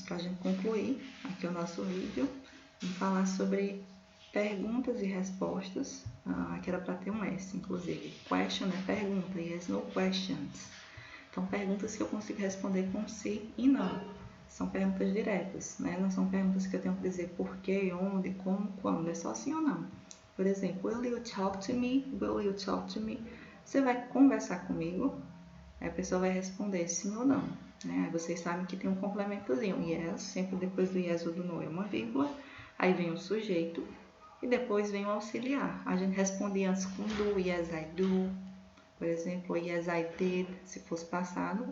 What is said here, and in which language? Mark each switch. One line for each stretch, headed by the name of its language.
Portuguese: Para a gente concluir aqui o nosso vídeo, vamos falar sobre perguntas e respostas. Aqui era para ter um S, inclusive. Question é pergunta,
English: yes, no questions.
Portuguese: Então, perguntas que eu consigo responder com sim e não. São perguntas diretas, né? Não são perguntas que eu tenho que dizer por quê, onde, como, quando. É só sim ou não. Por exemplo,
English: will you talk to me? Will you talk to me?
Portuguese: Você vai conversar comigo? Aí a pessoa vai responder sim ou não. Né? Aí vocês sabem que tem um complementozinho. Yes, sempre depois do yes ou do no é uma vírgula. Aí vem o sujeito e depois vem o auxiliar. A gente responde antes com do,
English: yes, I do.
Portuguese: Por exemplo,
English: yes, I did,
Portuguese: se fosse passado.